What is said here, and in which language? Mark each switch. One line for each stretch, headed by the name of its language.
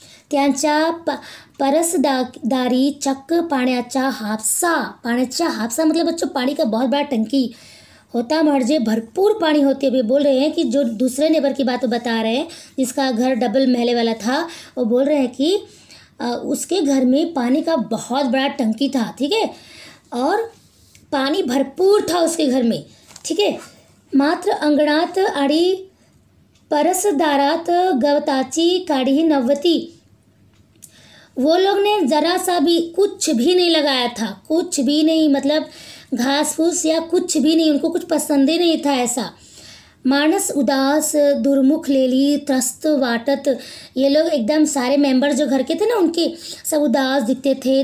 Marathi: त्यांचा परसदारी चक्क पाण्याचा हापसा
Hindi: मतलब बच्चों पानी का बहुत बड़ा टंकी होता, म्हणजे भरपूर पानी होती है। अभी बोल रहे हैं कि जो दूसरे नेबर की बात बता रहे हैं जिसका घर डबल महले वाला था, वो बोल रहे हैं कि उसके घर में पानी का बहुत बड़ा टंकी था, ठीक है, और पानी भरपूर था उसके घर में, ठीक है।
Marathi: मात्र अंगणात आणि परसदारात गवताची काडी नव्हती।
Hindi: वो लोग ने ज़रा सा भी कुछ भी नहीं लगाया था, कुछ भी नहीं, मतलब घास फूस या कुछ भी नहीं, उनको कुछ पसंद ही नहीं था ऐसा।
Marathi: मानस उदास दुर्मुख लेली त्रस्त वाटत,
Hindi: ये लोग एकदम सारे मेंबर जो घर के थे ना उनके सब उदास दिखते थे।